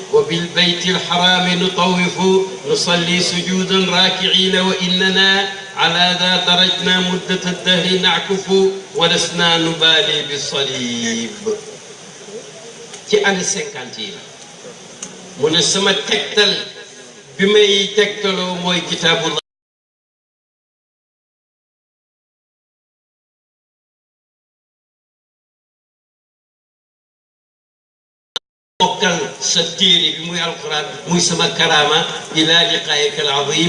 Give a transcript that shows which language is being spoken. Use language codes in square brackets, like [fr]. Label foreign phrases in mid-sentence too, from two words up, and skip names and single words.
[ar] وبالبيت الحرام نطوف نصلي سجودا راكعين وإننا على ذا درجنا مدة الدهر نعكف ولسنا نبالي بالصليب [wo] ci année 50 yi mu ne sama tegtal bi may tegtaloo mooy kitaabullah mokkal sa téere bi muy alquran muy sama karaama [ar] إلى لقائك العظيم